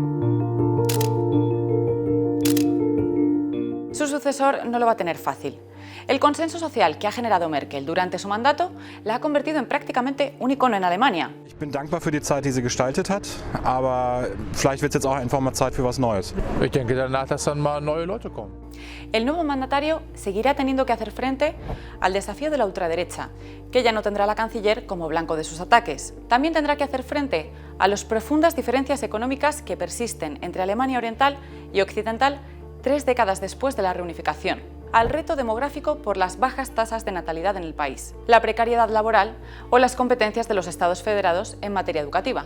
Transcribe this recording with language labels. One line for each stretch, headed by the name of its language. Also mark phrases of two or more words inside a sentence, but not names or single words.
Spanish: Su sucesor no lo va a tener fácil. El consenso social que ha generado Merkel durante su mandato la ha convertido en prácticamente un icono en Alemania.
German: Ich bin dankbar für die Zeit, die sie gestaltet hat, aber vielleicht wird es jetzt auch einfach mal Zeit für was Neues. Ich denke danach, dass dann mal neue Leute kommen.
Spanish: El nuevo mandatario seguirá teniendo que hacer frente al desafío de la ultraderecha, que ya no tendrá a la canciller como blanco de sus ataques. También tendrá que hacer frente a las profundas diferencias económicas que persisten entre Alemania Oriental y Occidental 3 décadas después de la reunificación, al reto demográfico por las bajas tasas de natalidad en el país, la precariedad laboral o las competencias de los Estados federados en materia educativa.